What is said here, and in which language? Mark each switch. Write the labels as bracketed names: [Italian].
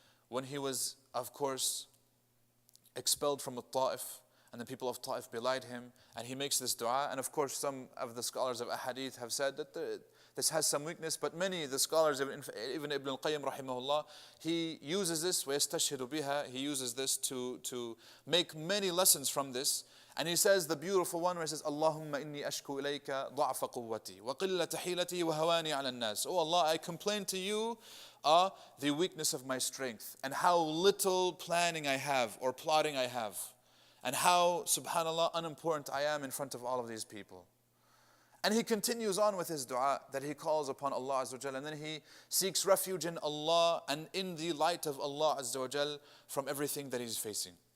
[English] When he was, of course, expelled from Ta'if, and the people of Ta'if belied him, and he makes this dua. And of course, some of the scholars of Ahadith have said that this has some weakness, but many, the scholars, even Ibn al-Qayyim rahimahullah, he uses this, [Arabic] وَيَسْتَشْهِدُ بِهَا, [English] he uses this to make many lessons from this. And he says the beautiful one where he says, [Arabic] اللهم إني أشكو إليك ضعف قوتي وقلة حيلتي وهواني على الناس. [English] Oh Allah, I complain to you the weakness of my strength and how little planning I have or plotting I have. And how, subhanAllah, unimportant I am in front of all of these people. And he continues on with his dua that he calls upon Allah Azza wa Jal, and then he seeks refuge in Allah and in the light of Allah Azza wa Jal from everything that he's facing.